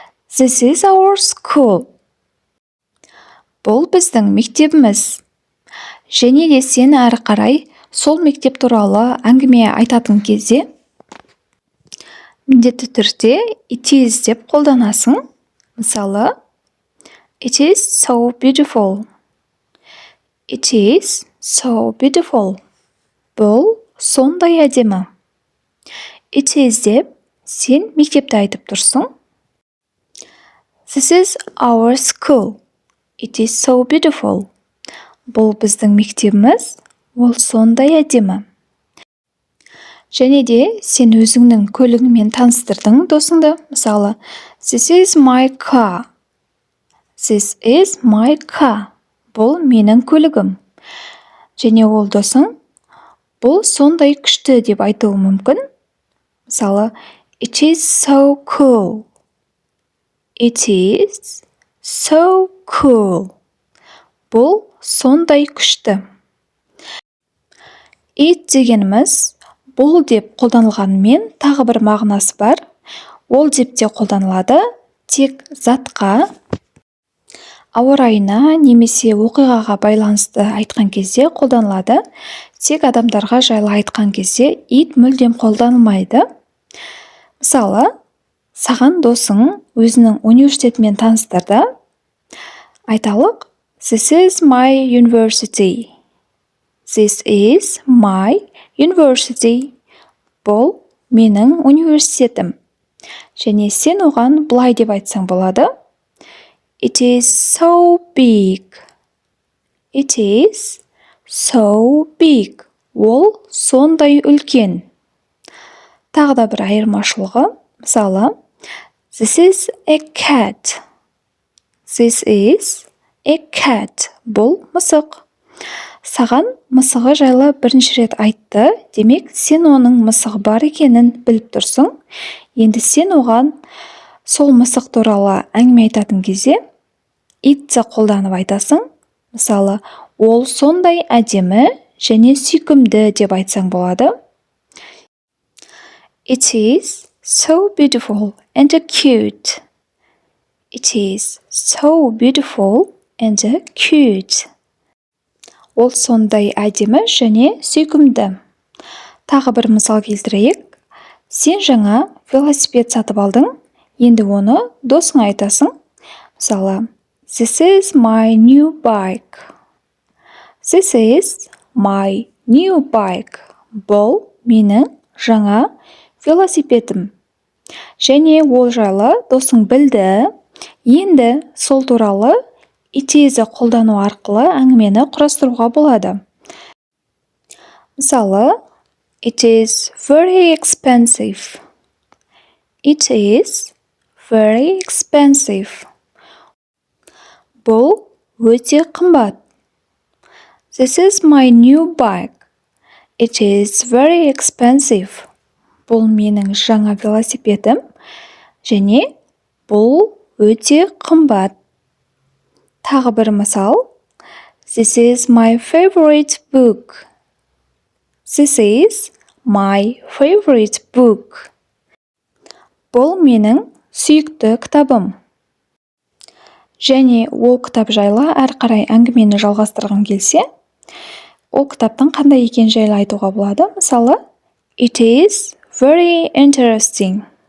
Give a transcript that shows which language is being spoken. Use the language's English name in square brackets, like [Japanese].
[English] This is our school. [Kazakh] Бұл біздің мектебіміз. Және де сен әрі қарай сол мектеп туралы әңгіме айтатын кезде міндетті түрде it is деп қолданасың. [English] Мысалы, it is so beautiful. It is so beautiful. [Kazakh] Бұл сондай әдемі. It is деп сен мектепті айтып тұрсың. [English] This is our school. It is so beautiful. [Kazakh] Бұл біздің мектебіміз, ол сондай әдемі. Және де сен өзіңнің көлігімен таныстырдың досыңды. [English] Мысалы, this is my car. This is my car. [Kazakh] Бұл менің көлігім. Және ол досың, бұл сондай күшті деп айтуы мүмкін. [English] Мысалы, it is so cool. It is so cool. [Kazakh] Бұл сондай күшті. It дегеніміз бұл деп қолданылғанымен тағы бір мағынасы бар. Ол деп те қолданылады, тек затқа, ауа райына немесе оқиғаға байланысты айтқан кезде қолданылады. Тек адамдарға жайлы айтқан кезде it мүлдем қолданылмайды. Мысалы, саған досың өзінің университетімен таныстырды. [English] Айталық, this is my university. This is my university. [Kazakh] Бұл менің университетім. Және сен оған былай деп айтсаң болады. [English] It is so big. It is so big. [Kazakh] Ол сондай үлкен. Тағы да бір айырмашылығы. [English] Мысалы, this is a cat. This is a cat. [Kazakh] Бұл мысық. Саған мысығы жайлы бірінші рет айтты, демек сен оның мысығы бар екенін біліп тұрсың. Енді сен оған сол мысық туралы әңгіме айтатын кезде it'ті қолданып айтасың. Мысалы, ол сондай әдемі және сүйкімді деп айтсаң болады. [English] It is so beautiful and cute. It is so beautiful and cute. [Kazakh] Ол сондай әдемі және сүйкімді. Тағы бір мысал келтірейік. Сен жаңа велосипед сатып алдың, енді оны досыңа айтасың. [English] Мысалы, this is my new bike. This is my new bike. [Kazakh] Бұл менің жаңа велосипедім. Және ол жайлы досың білді. Енді сол туралы it is'ді қолдану арқылы әңгімені құрастыруға болады. [English] Мысалы, it is very expensive. It is very expensive. [Kazakh] Бұл өте қымбат. [English] This is my new bike. It is very expensive. [Kazakh] Бұл менің жаңа велосипедім. Және бұл өте қымбат. Тағы бір мысал. [English] This is my favorite book. This is my favorite book. [Kazakh] Бұл менің сүйікті кітабым. Және ол кітап жайлы әрі қарай әңгімені жалғастырғың келсе, ол кітаптың қандай екен жайлы айтуға болады. [English] Мысалы, it is very interesting.